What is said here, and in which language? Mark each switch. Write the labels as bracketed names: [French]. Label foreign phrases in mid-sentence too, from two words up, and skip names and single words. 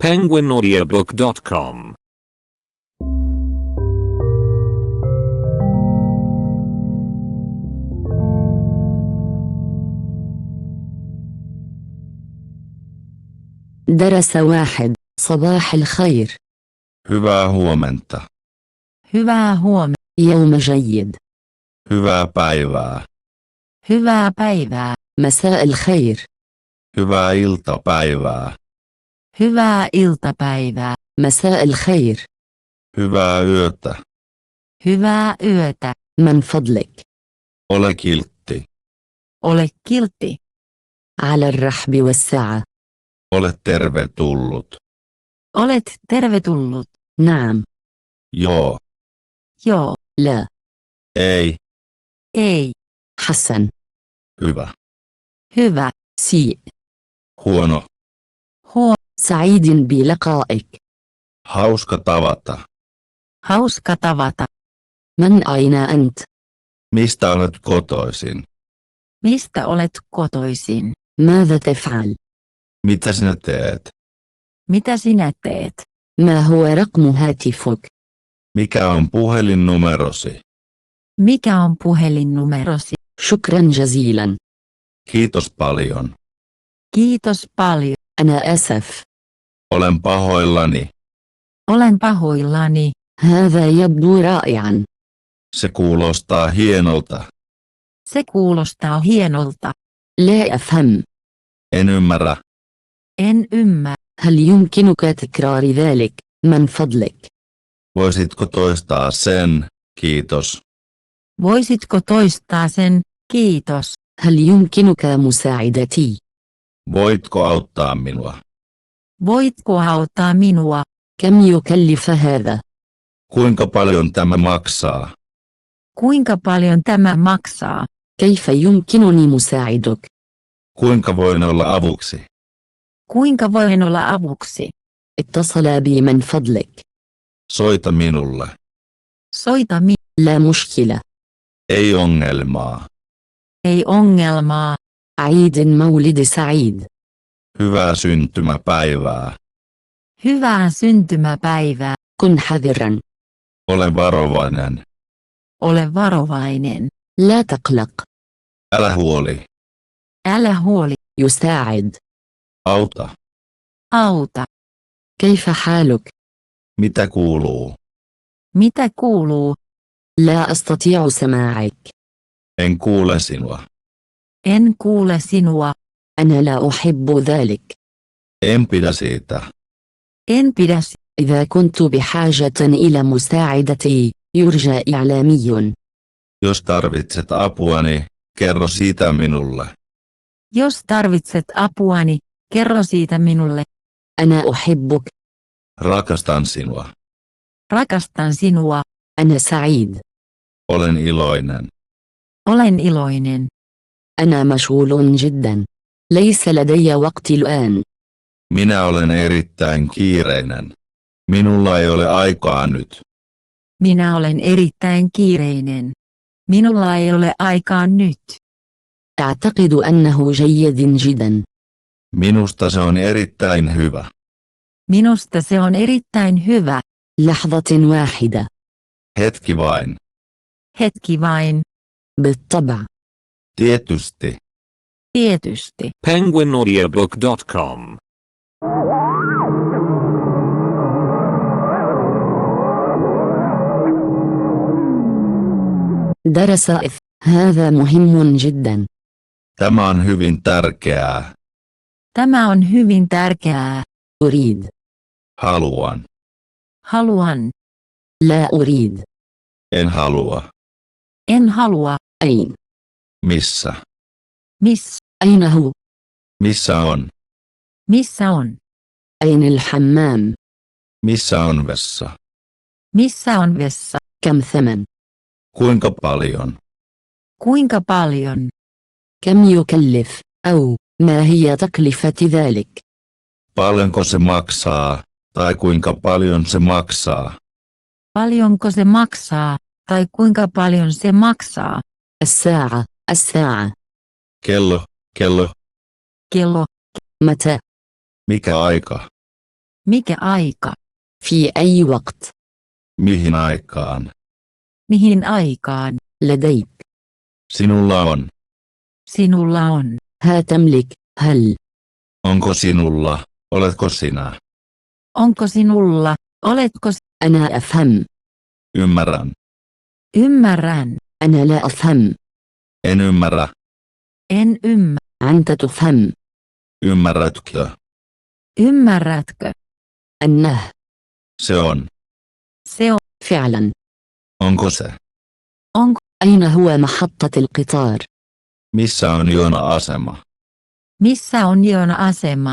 [Arabic] penguinaudiobook.com درس واحد. صباح الخير. [Finnish] Hyvää huomenta. Hyvää huomenta. [Arabic] يوم جيد. [Finnish] Hyvää päivää. Hyvää päivää. [Arabic] مساء الخير. [Finnish] Hyvää iltapäivää. Hyvää iltapäivää. [Arabic] مساء الخير. [Finnish] Hyvää yötä. Hyvää yötä. [Arabic] من فضلك. [Finnish] Ole kiltti. Ole kiltti. [Arabic] على الرحب والسعة. [Finnish] Ole tervetullut. Olet tervetullut. [Arabic] نعم. [Finnish] Joo. Joo. [Arabic] لا. [Finnish] Ei. Ei. [Arabic] حسن. [Finnish] Hyvä. Hyvä. [Arabic] سيء. [Finnish] Huono. [Arabic] سعيد بلقائك. [Finnish] Hauska tavata. Hauska tavata. [Arabic] من أين أنت؟ [Finnish] Mistä olet kotoisin? Mistä olet kotoisin? [Arabic] ماذا تفعل؟ [Finnish] Mitä sinä teet? Mitä sinä teet? [Arabic] ما هو رقم هاتفك؟ [Finnish] Mikä on puhelinnumerosi? Mikä on puhelinnumerosi? [Arabic] شكرا جزيلا. [Finnish] Kiitos paljon. Kiitos paljon. [Arabic] أنا آسف. [Finnish] Olen pahoillani. Olen pahoillani. [Arabic] هذا يبدو رائعا. [Finnish] Se kuulostaa hienolta. Se kuulostaa hienolta. [Arabic] لا أفهم. [Finnish] En ymmärrä. En ymmärrä. [Arabic] هل يمكنك تكرار ذلك من فضلك؟ [Finnish] Voisitko toistaa sen? Kiitos. Voisitko toistaa sen? Kiitos. [Arabic] هل يمكنك مساعدتي؟ [Finnish] Voitko auttaa minua? Voitko auttaa minua? [Arabic] كم يكلف هذا؟ [Finnish] Kuinka paljon tämä maksaa? Kuinka paljon tämä maksaa? [Arabic] كيف يمكنني مساعدك؟ [Finnish] Kuinka voin olla avuksi? Kuinka voin olla avuksi? [Arabic] اتصل بي من فضلك. [Finnish] Soita minulle. Soita [Arabic] لا مشكلة. [Finnish] Ei ongelmaa. Ei ongelmaa. [Arabic] عيد مولد سعيد. [Finnish] Hyvää syntymäpäivää. Hyvää syntymäpäivää. [Arabic] كن حذرا. [Finnish] Ole varovainen. Ole varovainen. [Arabic] لا تقلق. [Finnish] Älä huoli. Älä huoli. [Arabic] يساعد. [Finnish] Auta. Auta. [Arabic] كيف حالك؟ [Finnish] Mitä kuuluu? Mitä kuuluu? [Arabic] لا أستطيع سماعك. [Finnish] En kuule sinua. En kuule sinua. [Arabic] أنا لا أحب ذلك. [Finnish] En pidä siitä. En pidä. [Arabic] إذا كنت بحاجة إلى مساعدتي، يرجى إعلامي. [Finnish] Jos tarvitset apuani, kerro siitä minulle. Jos tarvitset apuani, kerro siitä minulle. [Arabic] أنا أحبك. [Finnish] Rakastan sinua. Rakastan sinua. [Arabic] أنا سعيد. [Finnish] Olen iloinen. Olen iloinen. [Arabic] أنا مشغول جدا. ليس لدي وقت الآن. [Finnish] Minä olen erittäin kiireinen. Minulla ei ole aikaa nyt. Minä olen erittäin kiireinen. Minulla ei ole aikaa nyt. [Arabic] أعتقد أنه جيد جدا. [Finnish] Minusta se on erittäin hyvä. Minusta se on erittäin hyvä. [Arabic] لحظة واحدة. [Finnish] Hetki vain. Hetki vain. [Arabic] بالطبع. [Finnish] Tietysti. Tietysti. [Arabic] penguinaudiobook.com درس هذا مهم جدا. [Finnish] Tämä on hyvin tärkeää. Tämä on hyvin tärkeää. [Arabic] أريد. [Finnish] Haluan. Haluan. [Arabic] لا أريد. [Finnish] En halua. En halua. [Arabic] أين؟ [Finnish] Missä? [Arabic] أين هو؟ [Finnish] Missä on? Missä on? [Arabic] أين الحمام؟ [Finnish] Missä on vessa? Missä on vessa? [Arabic] كم ثمن؟ [Finnish] Kuinka paljon? Kuinka paljon? [Arabic] كم يكلف؟ أو ما هي تكلفة ذلك؟ [Finnish] Paljonko se maksaa? Tai kuinka paljon se maksaa? Paljonko se maksaa? Tai kuinka paljon se maksaa? [Arabic] الساعة. الساعة. [Finnish] Kello. Kello. [Arabic] متى؟ [Finnish] Mikä aika? Mikä aika? [Arabic] في أي وقت؟ [Finnish] Mihin aikaan? Mihin aikaan? [Arabic] لديك. [Finnish] Sinulla on. Sinulla on. [Arabic] ها تملك. هل. [Finnish] Onko sinulla? Oletko sinä? Onko sinulla? Oletko? [Arabic] أنا أفهم. [Finnish] Ymmärrän. Ymmärrän. [Arabic] أنا لا أفهم. [Finnish] En ymmärrä. En ymmärrä. [Arabic] أنت تفهم. [Finnish] Ymmärrätkö? Ymmärrätkö? [Arabic] أنه. [Finnish] Se on. Se on. [Arabic] فعلا. [Finnish] Onko se? Onko? [Arabic] أين هو محطة القطار؟ [Finnish] Missä on juna-asema? Missä on juna-asema?